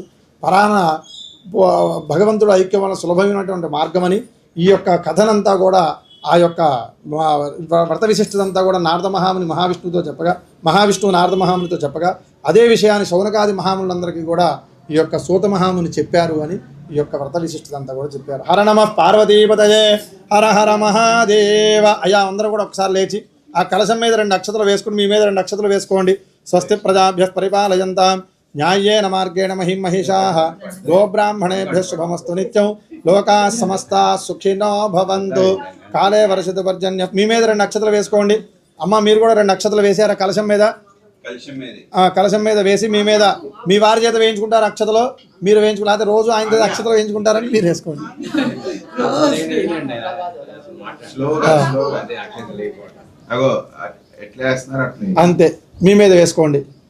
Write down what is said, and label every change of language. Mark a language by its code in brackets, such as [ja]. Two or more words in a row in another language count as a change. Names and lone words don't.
[te] పరాన భగవంతుడు ఐక్యం వల్ల సులభమైనటువంటి మార్గమని ఈ యొక్క కథనంతా కూడా ఆ యొక్క వ్రత విశిష్టదంతా కూడా నారద మహాముని మహావిష్ణువు నారద మహామునితో చెప్పగా అదే విషయాన్ని శౌనకాది మహామునులందరికీ కూడా ఈ యొక్క సూత మహాముని చెప్పారు అని ఈ యొక్క వ్రత విశిష్టదంతా కూడా చెప్పారు. [sa] హర నమః పార్వతీపతయే, హర హర మహాదేవ. [te] అయ్యా అందరూ కూడా ఒకసారి లేచి ఆ కలశం మీద 2 అక్షతలు వేసుకుని మీ మీద 2 అక్షతలు వేసుకోండి. [sa] స్వస్తి ప్రజాభ్యః పరిపాలయంతాం న్యాయేన మార్గేణ మహిం మహిషాః గోబ్రాహ్మణేభ్యః శుభమస్తు నిత్యం లోకాః సమస్తాః సుఖినో భవంతు కాలే వర్షతు పర్జన్యం. [te] మీ మీద 2 అక్షతలు వేసుకోండి. అమ్మ మీరు కూడా 2 అక్షతలు వేసారా కలశం మీద? కలశం మీద వేసి మీ వారి చేత వేయించుకుంటారు అక్షతలో, మీరు వేయించుకుంటారు. అయితే రోజు ఆయన చేత అక్షతలు వేయించుకుంటారని మీరు వేసుకోండి. అంతే, మీ మీద వేసుకోండి.